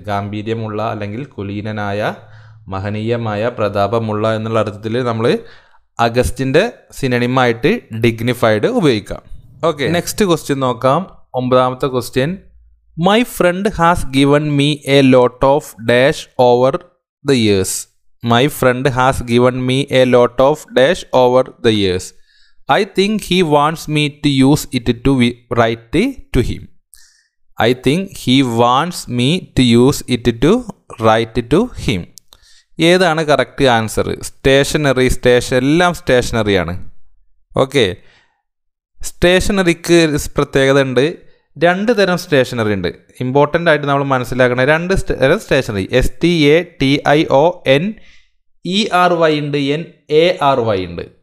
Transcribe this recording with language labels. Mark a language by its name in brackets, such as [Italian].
[Malayalam] ഗാംഭീര്യമുള്ള അല്ലെങ്കിൽ കുലീനനായ, മഹനീയമായ, പ്രതാപമുള്ള എന്നുള്ള അർത്ഥത്തിൽ നമ്മൾ അഗസ്റ്റിൻ്റെ സിനണിമായിട്ട് ഡിഗ്നിഫൈഡ് ഉപയോഗിക്കാം. ഓക്കെ, നെക്സ്റ്റ് ക്വസ്റ്റ്യൻ നോക്കാം. 9ാമത്തെ question. [English] My friend has given me a lot of dash over the years. My friend has given me a lot of dash over the years. I think he wants me to use it to write to him. I think he wants me to use it to write to him. [Malayalam] ഏതാണ് correct answer? Stationery, എല്ലാം സ്റ്റേഷനറിയാണ്. Okay, സ്റ്റേഷനറിക്ക് പ്രത്യേകത ഉണ്ട്. രണ്ട് തരം stationery ഉണ്ട്. Important ആയിട്ട് നമ്മൾ മനസ്സിലാക്കണം. രണ്ട് തരം സ്റ്റേഷനറി, STATIONERY ഉണ്ട്, NARY ഉണ്ട്.